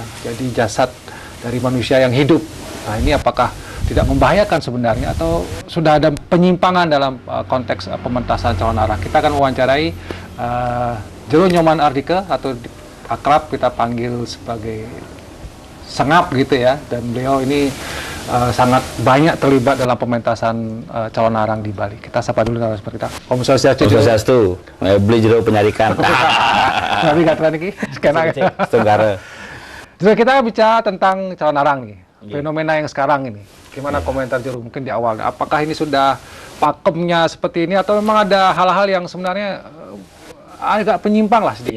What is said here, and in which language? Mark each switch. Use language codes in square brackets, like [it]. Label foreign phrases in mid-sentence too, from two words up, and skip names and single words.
[id] Jadi jasad dari manusia yang hidup. Nah, ini apakah tidak membahayakan sebenarnya atau sudah ada penyimpangan dalam konteks pementasan calon arang? Kita akan mewawancarai Jero Nyoman Ardike atau akrab kita panggil sebagai Sengap gitu ya, dan beliau ini sangat banyak terlibat dalam pementasan calon arang di Bali. Kita sapa dulu seperti kita. [ban] Om Swastiastu. Om Swastiastu. Beli jero penyarikan. [id] Tapi kata niki sekarang Tenggara. Jadi kita bicara tentang calon arang nih. Fenomena yang sekarang ini. Gimana komentar Jero mungkin di awal? Apakah ini sudah pakemnya seperti ini atau memang ada hal-hal yang sebenarnya agak penyimpang lah sedikit?